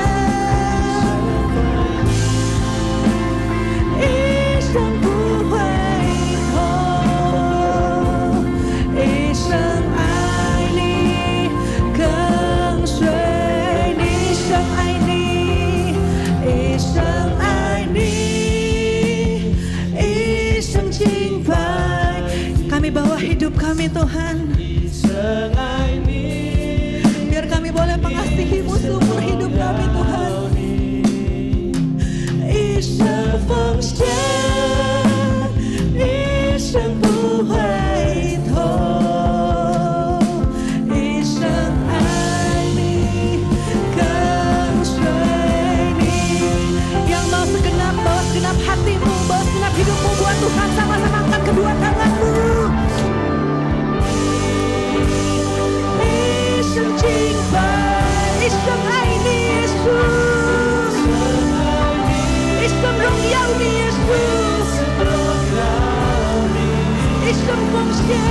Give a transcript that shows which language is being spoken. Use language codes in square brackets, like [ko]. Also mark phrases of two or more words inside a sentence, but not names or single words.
[zh] 一生不回头，一生爱你，跟随你，一生爱你，一生爱你，一生敬拜。 [id] kami bawa hidup kami Tuhan. [zh] 一生爱你， [id] Biar kami boleh mengasihi-Mu seumur hidup kami Tuhan. [zh] 一生奉献，一生不回头，一生爱你，跟随你。 [id] Yang mau segenap, bawa segenap hatimu, bawa segenap hidupmu buat Tuhan. Sama-sama angkat kedua tanganmu. [zh] 一生敬拜，一生爱你耶稣，一生荣耀你耶稣，一生奉献，